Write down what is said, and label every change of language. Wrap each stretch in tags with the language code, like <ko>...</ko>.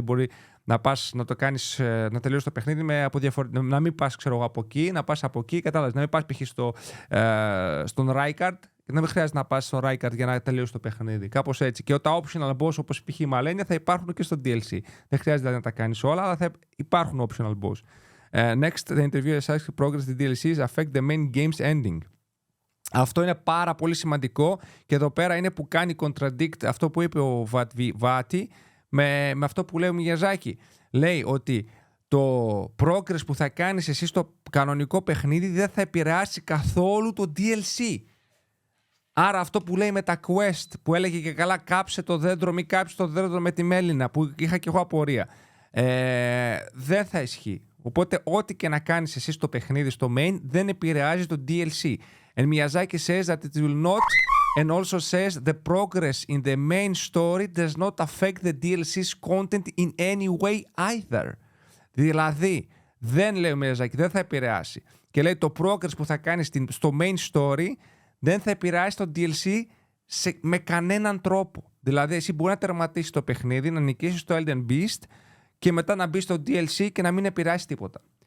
<el>Δηλαδή μπορεί να πας να το κάνεις, να τελειώσεις το παιχνίδι να μην πας ξέρω από εκεί, να πας από εκεί, κατάλαβες, να μην πας π.χ. στον Ράικαρντ και να μην χρειάζεται να πας στο Ράικαρντ για να τελειώσεις το παιχνίδι. Κάπως έτσι. Και τα optional boss όπως π.χ. η Malenia θα υπάρχουν και στο DLC. Δεν χρειάζεται δηλαδή να τα κάνεις όλα, αλλά θα υπάρχουν optional boss.</el> <en>Next, the interview asks progress the DLCs affect the main game's ending.</en> <el>Αυτό είναι πάρα πολύ σημαντικό και εδώ πέρα είναι που κάνει contradict αυτό που είπε ο Βάτι με αυτό που λέει ο Μιαζάκη. Λέει ότι το progress που θα κάνεις εσύ στο κανονικό παιχνίδι δεν θα επηρεάσει καθόλου το DLC. Άρα αυτό που λέει με τα quest που έλεγε και καλά κάψε το δέντρο, μη κάψε το δέντρο με τη μέλινα που είχα και εγώ απορία, δεν θα ισχύει. Οπότε ό,τι και να κάνεις εσύ στο παιχνίδι, στο main, δεν επηρεάζει το DLC.</el> <en>And Miyazaki says that it will not, and also says the progress in the main story does not affect the DLC's content in any way either.</en> <el>Δηλαδή, δεν λέει ο Miyazaki, δεν θα επηρεάσει. Και λέει το progress που θα κάνεις στο main story δεν θα επηρεάσει το DLC με κανέναν τρόπο. Δηλαδή, εσύ μπορεί να τερματίσεις το παιχνίδι, να νικήσεις το Elden Beast και μετά να μπει στο DLC και να μην επηρεάσει τίποτα.</el>